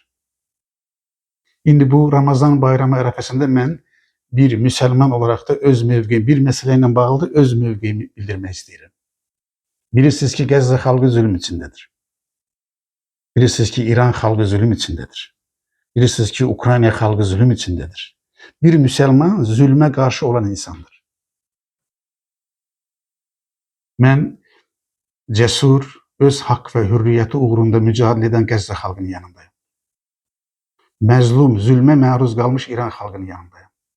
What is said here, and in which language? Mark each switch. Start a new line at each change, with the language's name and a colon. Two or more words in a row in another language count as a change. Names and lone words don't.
Azerbaijani: İndi bu Ramazan bayramı ərəfəsində mən bir
Turkish: Müslüman olarak
Azerbaijani: da öz mövqeyim, bir məsələyə bağlı da öz mövqeyimi bildirmək istəyirəm. Bilirsiniz ki Qəzza xalqı zulm içindədir. Bilirsiniz ki İran xalqı zulm içindədir. Bilirsiniz ki Ukrayna xalqı zulm içindədir.
Turkish: Bir Müslüman zulme karşı olan insandır.
Azerbaijani: Mən cesur, öz
Turkish: hak ve hürriyeti
Azerbaijani: uğrunda mücadele eden Qəzza xalqının yanındayım. Məzlum,
Turkish: zulme maruz kalmış
Azerbaijani: İran xalqının yanındayım.